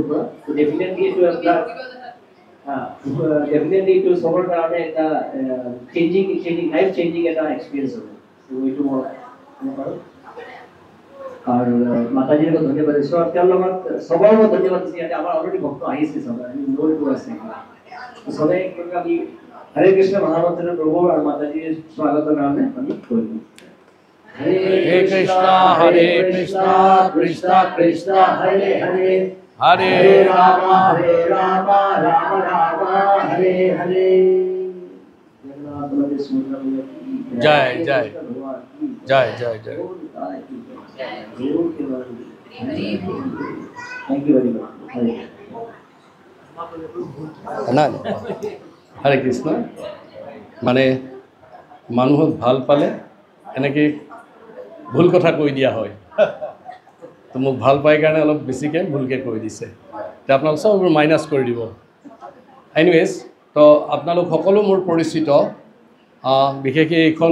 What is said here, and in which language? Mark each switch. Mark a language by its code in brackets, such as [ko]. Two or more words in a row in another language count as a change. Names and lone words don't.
[as] পৰা ডেফিনেটলি এইটো এটা ডেফিনেটলি এইটো চবৰ কাৰণে এটা [en] changing life changing [as] এটা এক্সপিৰিয়েঞ্চ হ'ব এইটো মই পাৰোঁ আৰু মাতাজীৰ লগত ধন্যবাদ দিছোঁ আৰু তেওঁৰ লগত চবৰ লগত ধন্যবাদ দিছোঁ ইয়াতে আমাৰ অলৰেডি ভক্ত আহিছে চবে আমি নৈটো আছে চবে আমি হৰে কৃষ্ণ মহামন্ত্ৰৰ প্ৰভু আৰু মাতাজীৰ স্বাগতৰ কাৰণে আমি কৰিম [sa] Hare Krishna, Krishna Krishna, Hare Hare, Hare Rama, Rama Rama, Hare Hare. Jai Jai Jai Jai Jai. [en] Thank you very much. [sa] Hare Krishna. [as] মানে মানুহক ভাল পালে এনেকৈ ভুল কথা কৈ দিয়া হয় তো মোক ভাল পাই কাৰণে অলপ বেছিকৈ ভুলকৈ কৈ দিছে তো আপোনালোক চববোৰ মাইনাছ কৰি দিব এনিৱেজ তো আপোনালোক সকলো মোৰ পৰিচিত বিশেষকৈ এইখন